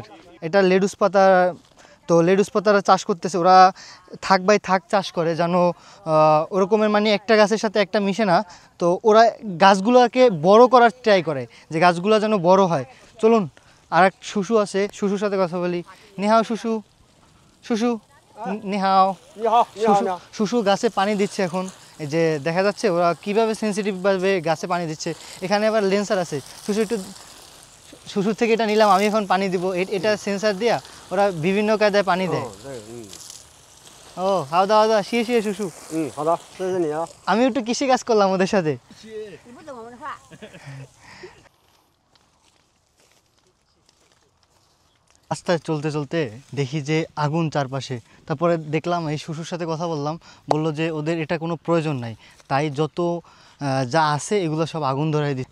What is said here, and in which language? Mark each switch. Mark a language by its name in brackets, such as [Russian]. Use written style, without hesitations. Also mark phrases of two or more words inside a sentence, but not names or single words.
[Bangla] এটা লেটুস পাতা, তো লেটুস পাতারা চাষ করতেছে ওরা, থাক বাই থাক চাষ করে, যেন ওরকমের মানে একটা গাছের সাথে একটা মিশে না। তো ওরা গাছগুলোকে বড় করার ট্রাই করে, যে গাছগুলো যেন বড় হয়। চলুন আর এক শুশু আছে, শুশুর সাথে কথা বলি। [Chinese] 你好叔叔，叔叔你好. 你好，你好， শুশু 你好。 [Bangla] শুশু গাছে পানি দিচ্ছে এখন। এই যে দেখা যাচ্ছে ওরা কীভাবে সেন্সিটিভভাবে গাছে পানি দিচ্ছে। এখানে আবার লেন্সার আছে। শুশু একটু, শুশুর থেকে এটা নিলাম, আমি এখন পানি দিব। এটা সেন্সার দিয়া ওরা বিভিন্ন কায়দায় পানি দেয়। [Chinese] 哦，这个，哦好的好的，谢谢谢谢叔叔. 好的，谢谢你啊。 [Bangla] আমি একটু কৃষি কাজ করলাম ওদের সাথে। [Chinese] 你不懂我们的话。 [Bangla] রাস্তায় চলতে চলতে দেখি যে আগুন চারপাশে। তারপরে দেখলাম, এই শুশুর সাথে কথা বললাম, বললো যে ওদের এটা কোনো প্রয়োজন নাই, তাই যত যা আছে এগুলো সব আগুন ধরাই দিচ্ছে।